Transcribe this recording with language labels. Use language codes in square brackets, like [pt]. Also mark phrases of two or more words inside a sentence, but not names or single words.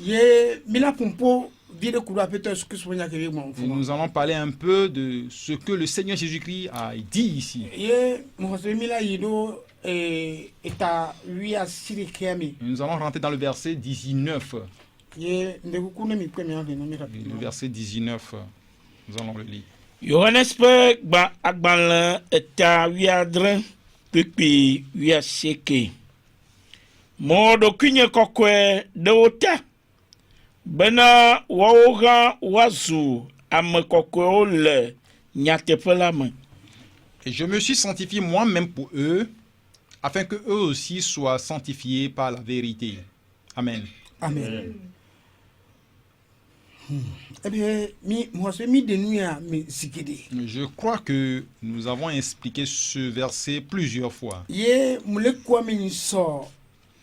[fr] Et nous allons parler un peu de ce que le Seigneur Jésus-Christ a dit ici. Nous allons rentrer dans le verset 19. Le verset 19, nous allons le lire. [ee] Johannes pe gba agbalẽ eta wiadre kpekpe wiaseke. Mɔɖokui nye kɔkɔe ɖewo ta bena woawo hã woazu ame kɔkɔewo le nyateƒe la me. [fr] Et je me suis sanctifié moi-même pour eux, afin que eux aussi soient sanctifiés par la vérité. Amen. Amen. Je crois que nous avons expliqué ce verset plusieurs fois.